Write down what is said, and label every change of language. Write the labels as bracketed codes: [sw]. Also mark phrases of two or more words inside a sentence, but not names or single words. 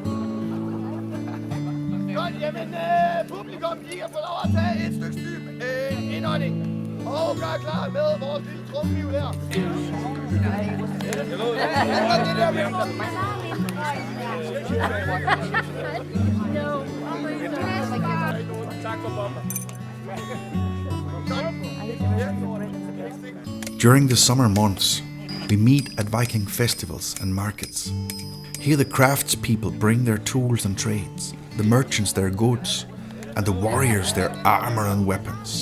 [da] Godt, jamen publikum, I kan få lov at tage et stykke dyb indånding. Og gør klar med vores lille trumhiv her. Det der med. Tak for bomben. [en] During the summer months, we meet at Viking festivals and markets. Here the craftspeople bring their tools and trades, the merchants their goods, and the warriors their armor and weapons.